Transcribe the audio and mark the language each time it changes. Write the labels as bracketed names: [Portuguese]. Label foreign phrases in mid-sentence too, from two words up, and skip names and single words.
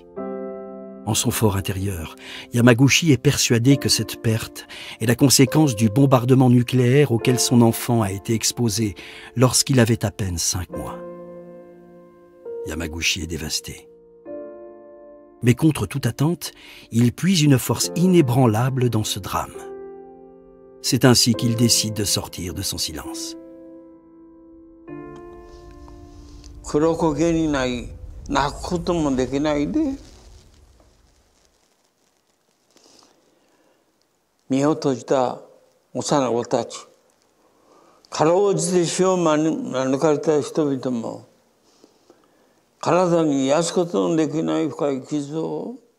[French] En son fort intérieur, Yamaguchi est persuadé que cette perte est la conséquence du bombardement nucléaire auquel son enfant a été exposé lorsqu'il avait à peine 5 mois. Yamaguchi est dévasté. Mais contre toute attente, il puise une force inébranlable dans ce drame. C'est ainsi qu'il décide de sortir de son silence. [Japanese] 黒焦げにない泣くこともできないで身を閉じた幼子たちかろうじて死を免れた人々も体に癒すことのできない深い傷を